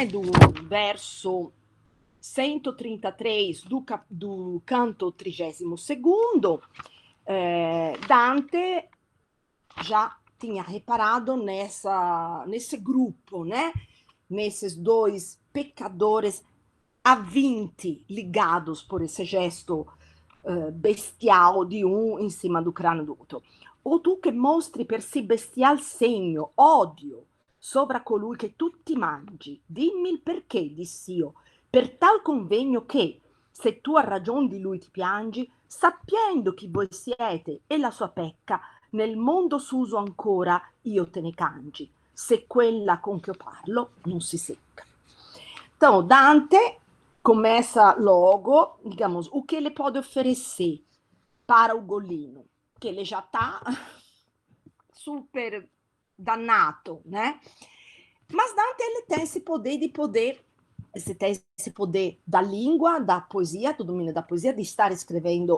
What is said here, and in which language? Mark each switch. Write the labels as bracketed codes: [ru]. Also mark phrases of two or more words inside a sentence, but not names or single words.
[pt] Do verso 133 do canto 32º, Dante já tinha reparado nesse grupo, né? Nesses dois pecadores a 20 ligados por esse gesto bestial di um em cima do crânio do outro. [it] O tu che mostri per sì bestial segno, odio, sovra colui che tutti mangi, dimmi il perché, diss'io, per tal convegno che, se tu a ragion di lui ti piangi, sappiendo chi voi siete e la sua pecca, nel mondo s'uso ancora io te ne cangi, se quella con che io parlo non si secca. [pt] Então, Dante começa logo, digamos, o que ele pode oferecer para o Ugolino, que ele já está super danado, né? Mas Dante ele tem esse poder esse poder da língua, da poesia, do domínio da poesia, de estar escrevendo.